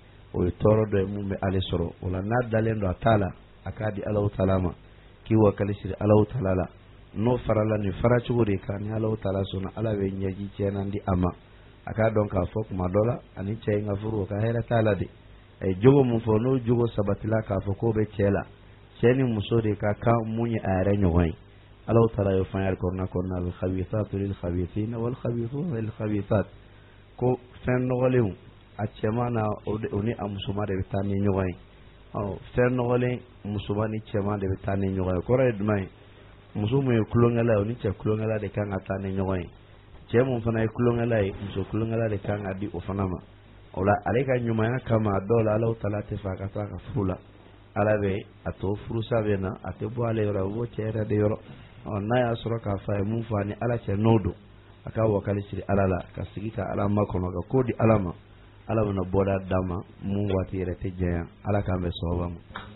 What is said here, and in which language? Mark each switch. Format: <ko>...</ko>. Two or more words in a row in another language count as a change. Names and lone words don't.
<bm>o ye tɔɔrɔ dɔ ye mun bɛ ale sɔrɔ o la n'a dalen don a t'a la a k'a di Alahu Taala ma k'i wakali siri Alahu Taala la n'o farala nin fara cogo de kan ni Alahu Taala sɔnna Ala bɛ ɲɛji tiɲɛna di a ma a k'a dɔn k'a fɔ kuma dɔ la ani cɛ in ka furu o ka hɛrɛ t'a la de a ye jogo mun fɔ n'o jogo sabatila k'a fɔ k'o bɛ cɛ la cɛ ni muso de ka kan mun ye a yɛrɛ ɲɔgɔn ye Alahu Taala ye fɛn yɛrɛ kɔnɔna</bm> <ar>الخبيثات للخبيثين والخبيثون للخبيثات</ar> <bm>ko fɛn nɔgɔlenw a cɛman na o ni a musoman de bɛ taa ni ɲɔgɔn ye fɛn nɔgɔlen musoman ni cɛman de bɛ taa ni ɲɔgɔn ye kɔrɔ ye jumɛn ye muso mun ye kulonkɛla ye o ni cɛ kulonkɛla de kan ka taa ni ɲɔgɔn ye cɛ mun fana ye kulonkɛla ye muso kulonkɛla de kan ka di o fana ma o la ale ka ɲumanya kama dɔw la Alahu Taala tɛ fɛ a ka taa ka furu la Ala bɛ a to furusa bɛ na a tɛ bɔ ale yɔrɔ a bɛ bɔ cɛ yɛrɛ de yɔrɔ n'a y'a sɔrɔ k'a fɔ a ye mun fɔ ni Ala cɛ n'o don a ka wakali siri Ala la ka sigi ka Ala makɔnɔ ka ko di Ala ma Ala bɛna bɔda d'a ma mun waati yɛrɛ tɛ janya Ala k'an bɛ sababa ma.</bm>